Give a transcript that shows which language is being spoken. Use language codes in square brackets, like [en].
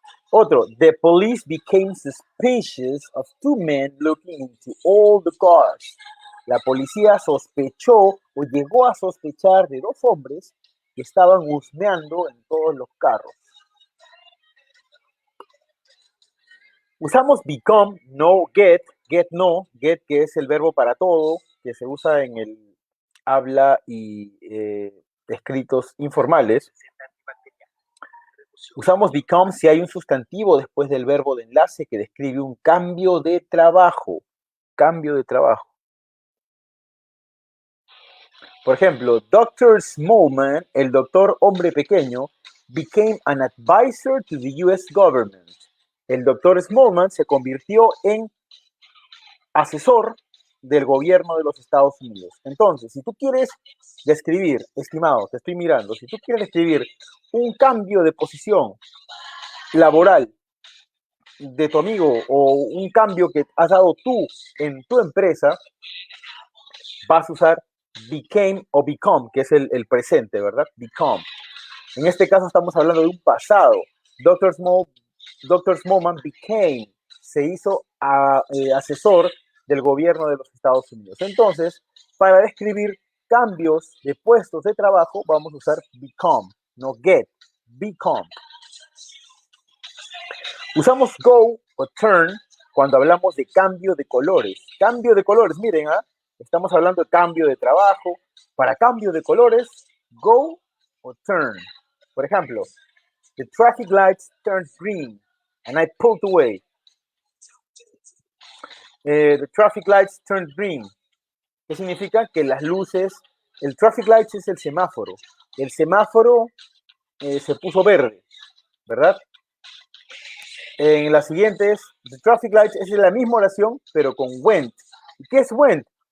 [es] Otro, [en] the police became suspicious of two men looking into all the cars. [es] La policía sospechó o llegó a sospechar de dos hombres que estaban husmeando en todos los carros. Usamos become, no get, get no, get que es el verbo para todo, que se usa en el habla y escritos informales. Usamos become si hay un sustantivo después del verbo de enlace que describe un cambio de trabajo. Cambio de trabajo. Por ejemplo, Dr. [en] Smallman, [es] el doctor hombre pequeño, [en] became an advisor to the US government. [es] El doctor Smallman se convirtió en asesor del gobierno de los Estados Unidos. Entonces, si tú quieres describir, estimado, te estoy mirando, si tú quieres describir un cambio de posición laboral de tu amigo o un cambio que has dado tú en tu empresa, vas a usar became o become, que es el presente, ¿verdad? Become. En este caso estamos hablando de un pasado. Dr. Smallman became, se hizo asesor del gobierno de los Estados Unidos. Entonces, para describir cambios de puestos de trabajo, vamos a usar become, no get, become. Usamos go o turn cuando hablamos de cambio de colores. Cambio de colores, miren, estamos hablando de cambio de trabajo. Para cambio de colores, go o turn. Por ejemplo, [en] the traffic lights turned green and I pulled away. The traffic lights turned green. [es] ¿Qué significa? Que las luces, el traffic lights es el semáforo. El semáforo se puso verde, ¿verdad? En las siguientes, the traffic lights es la misma oración, pero con went. ¿Y qué es went?